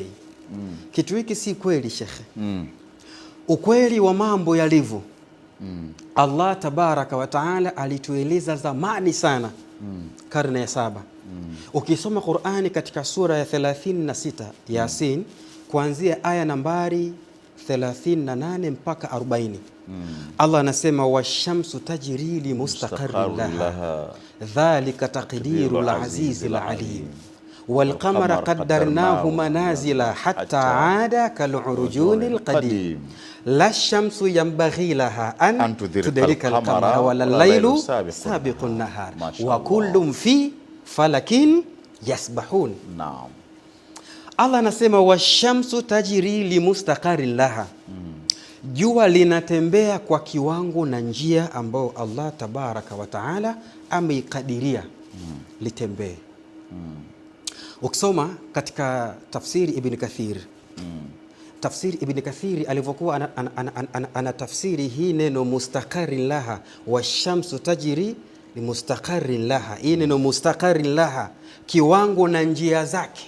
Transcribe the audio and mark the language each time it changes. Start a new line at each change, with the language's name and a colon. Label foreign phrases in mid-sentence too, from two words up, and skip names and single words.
Swahili: Kitu hiki si kweli shekhe. Ukweli wa mambo yalivyo, Allah
Arabic: تبارك وتعالى
Swahili: alitueleza zamani sana, karne ya 7. Ukisoma Qur'ani katika sura ya 36 Yasin, kuanzia aya nambari 38 mpaka 40, Allah anasema
Arabic: والشمس تجري لمستقر لها ذلك تقدير العزيز العليم والقمر قدرناه منازل حتى عاد كالعرجون القديم لا الشمس ينبغي لها أن تدرك القمر ولا الليل سابق النهار وكل في فلك يسبحون.
Swahili: Naam. Allah anasema
Arabic: والشمس تجري لمستقر لها,
Swahili: jua linatembea kwa kiwango na njia ambayo Allah
Arabic: تبارك وتعالى
Swahili: ameikadiria litembee. Ukisoma katika tafsiri Ibn Kathir, tafsiri Ibn Kathiri alivyokuwa ana tafsiri hii neno
Arabic: مستقر لها والشمس تجري لمستقر لها,
Swahili: hii neno
Arabic: مستقر لها,
Swahili: kiwango na njia zake.